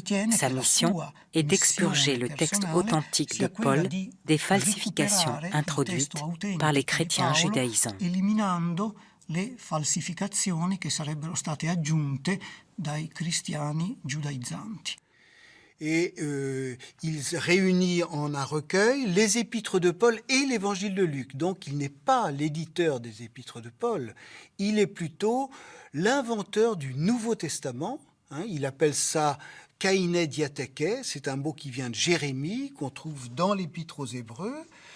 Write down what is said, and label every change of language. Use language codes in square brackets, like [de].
[fr] Sa mission est d'expurger le texte authentique de Paul des falsifications introduites par les chrétiens judaïsants. [it] Le falsificazioni che sarebbero state aggiunte dai cristiani giudaizzanti. [fr] Et il réunit en un recueil les épîtres de Paul et l'évangile de Luc. Donc il n'est pas l'éditeur des épîtres de Paul, il est plutôt l'inventeur du Nouveau Testament. Il appelle ça Kainé diatheke, c'est un mot qui vient de Jérémie, qu'on trouve dans l'épître aux Hébreux.